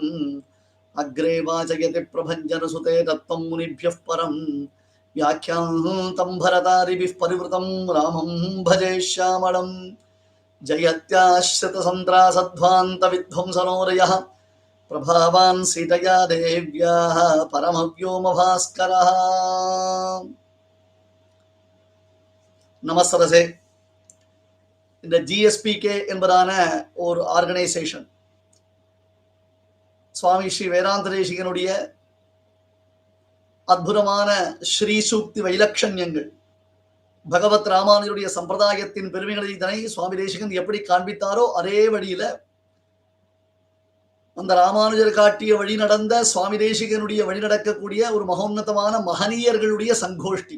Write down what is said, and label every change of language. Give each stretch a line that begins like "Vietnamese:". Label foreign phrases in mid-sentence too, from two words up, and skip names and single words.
Sanskrit: अग्रे वाचयति प्रभञ्जनसुते तत्त्वं मुनिभ्यः परम्। व्याख्यान्तं भरतादिभिः परिवृतं रामं भजे श्यामळम्। जयत्याश्रितसन्त्रासध्वान्तविध्वंसनोदयः प्रभावान् सीतया देव्याः परमव्योमभास्करः।
Tamil: நமஸ்தரசே. இந்த ஜிஎஸ்பிகே என்பதான ஒரு ஆர்கனைசேஷன் சுவாமி ஸ்ரீ வேதாந்த தேசிகனுடைய அற்புதமான ஸ்ரீ சூக்தி வைலட்சண்யங்கள், பகவத் ராமானுஜருடைய சம்பிரதாயத்தின் பெருமைகளை இதனை சுவாமி தேசிகன் எப்படி காண்பித்தாரோ அதே வழியில அந்த ராமானுஜர் காட்டிய வழி நடந்த சுவாமி தேசிகனுடைய வழி நடக்கக்கூடிய ஒரு மகோன்னதமான மகனீயர்களுடைய சங்கோஷ்டி.